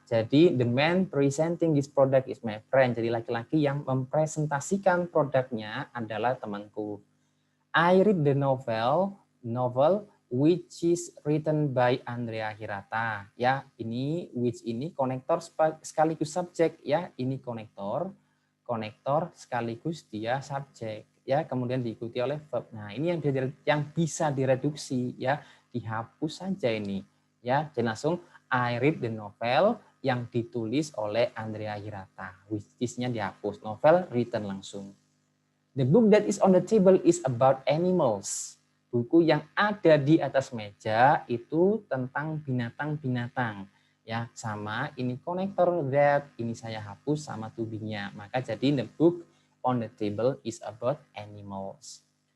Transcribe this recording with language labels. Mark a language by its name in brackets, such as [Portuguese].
[English] Jadi the man presenting his product is my friend. [Indonesian] Jadi laki-laki yang mempresentasikan produknya adalah temanku. [English] I read the novel which is written by Andrea Hirata. [Indonesian] Ya, ini which ini konektor sekaligus subjek ya. Ini konektor sekaligus dia subjek ya, kemudian diikuti oleh verb. Nah, ini yang bisa direduksi ya, dihapus saja ini ya. Jadi langsung [English] I read the novel [Indonesian] yang ditulis oleh Andrea Hirata, which is-nya dihapus, novel written langsung. [English] The book that is on the table is about animals. [Indonesian] Buku yang ada di atas meja itu tentang binatang-binatang. Ya, sama ini konektor that, ini saya hapus sama to be-nya. Maka jadi [English] the book on the table is about animals.